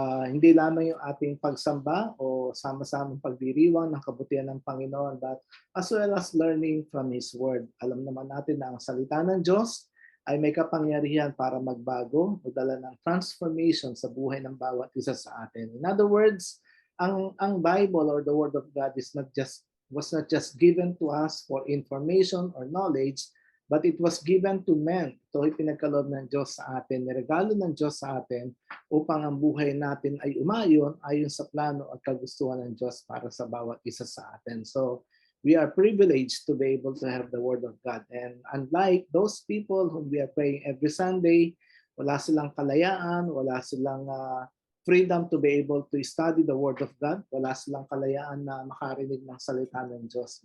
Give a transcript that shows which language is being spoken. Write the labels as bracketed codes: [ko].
[tl] Hindi lamang yung ating pagsamba o sama-samang pagdiriwang ng kabutihan ng Panginoon, [en] but as well as learning from His Word. [tl] Alam naman natin na ang salita ng Diyos ay may kapangyarihan para magbago o dala ng transformation sa buhay ng bawat isa sa atin. [en] In other words, ang Bible or the Word of God was not just given to us for information or knowledge, but it was given to men. [tl] Ito ay pinagkaloob ng Diyos sa atin, niregalo ng Diyos sa atin upang ang buhay natin ay umayon ayon sa plano at kagustuhan ng Diyos para sa bawat isa sa atin. [en] So we are privileged to be able to have the Word of God. And unlike those people whom we are praying every Sunday, [tl] wala silang kalayaan, wala silang [en] freedom to be able to study the Word of God, [tl] wala silang kalayaan na makarinig ng salita ng Diyos.